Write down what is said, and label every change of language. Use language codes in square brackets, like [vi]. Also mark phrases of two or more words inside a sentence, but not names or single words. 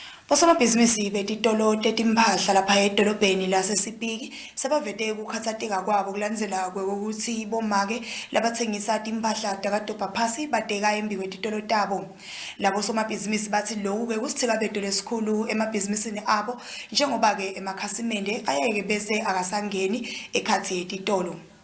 [ss] Osomabhizinisi betitolo tetimpahla lapha edolobheni laseSipiki sebavete ukukhathazeka kwabo kulandzela ukuthi bomake labathengisa timpahla takadobha phasi badeka embi kwetitolo tabo. Labo somabhizinisi bathi lokhu ke kusithikabedo lesikhulu emabhizinisini abo njengoba ke emakhasimende ayeke bese akasangeni ekhathi yetitolo.